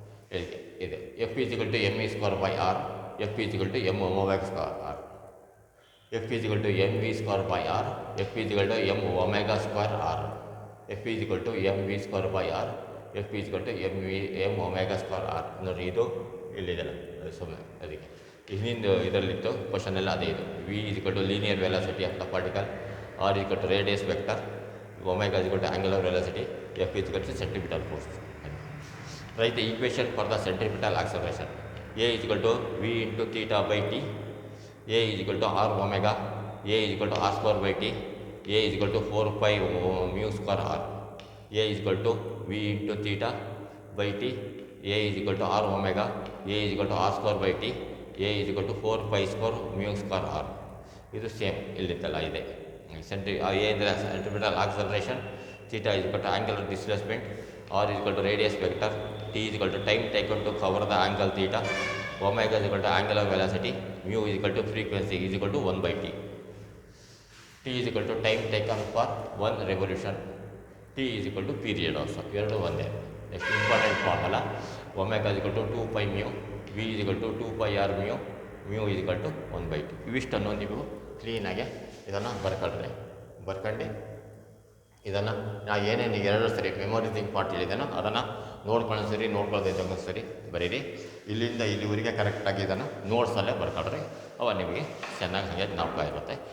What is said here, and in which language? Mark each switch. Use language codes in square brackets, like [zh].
[en] F is equal to m square by r. F is equal to m omega square r. F is equal to mv square by r. F is equal to m omega square r. F is equal to mv square by r. F is equal to m omega square r. [kn] ನೋಡಿ, ಇದು ಇಲ್ಲಿದೆಲ್ಲ ಸುಮ್ಮನೆ ಅದಕ್ಕೆ ಹಿಂದಿನ ಇದರಲ್ಲಿತ್ತು question ಎಲ್ಲ ಅದೇ ಇದು. [en] v is equal to linear velocity of the particle, r is equal to radius vector, omega is equal to angular velocity, F is equal to centripetal force. Write the equation for the centripetal acceleration. A is equal to v into theta by t. A is equal to r omega. A is equal to r square by t. A is equal to 4 pi mu square r. A is equal to v into theta by t. A is equal to r omega. A is equal to r square by t. A is equal to 4 pi square mu square r. [kn] ಇದು same ಇಲ್ಲಿತ್ತಲ್ಲ ಇದೆ. A ಅಂದರೆ centripetal acceleration, [en] theta is equal to angular displacement, r is equal to radius vector, t is equal to time taken to cover the angle theta, omega is equal to angular velocity, mu is equal to frequency is equal to 1 by t. T is equal to time taken for one revolution, t is equal to period also. [kn] ಎರಡು ಒಂದೇ. [en] Next important formula, omega is equal to 2 pi mu, v is equal to 2 pi r mu, mu is equal to 1 by t. [kn] ಇವಿಷ್ಟನ್ನು ನೀವು ಕ್ಲೀನಾಗಿ ಇದನ್ನು ಬರ್ಕೊಂಡು ಇದನ್ನು ನಾ ಏನೇನು ಎರಡು ಸರಿ ಮೆಮೊರೈಸಿಂಗ್ ಪಾರ್ಟ್ ಹೇಳಿದ್ದೇನೋ ಅದನ್ನು ನೋಡ್ಕೊಳ್ಳೋದೈತೆ ಸರಿ ಬರೀರಿ. ಇಲ್ಲಿಂದ ಇಲ್ಲಿವರೆಗೆ ಕರೆಕ್ಟಾಗಿ ಇದನ್ನು ನೋಟ್ಸಲ್ಲೇ ಬರ್ಕೊಳ್ರಿ. ಅವ ನಿಮಗೆ ಚೆನ್ನಾಗಿ ಹಾಗೆ ಜ್ಞಾಪಕ ಇರುತ್ತೆ.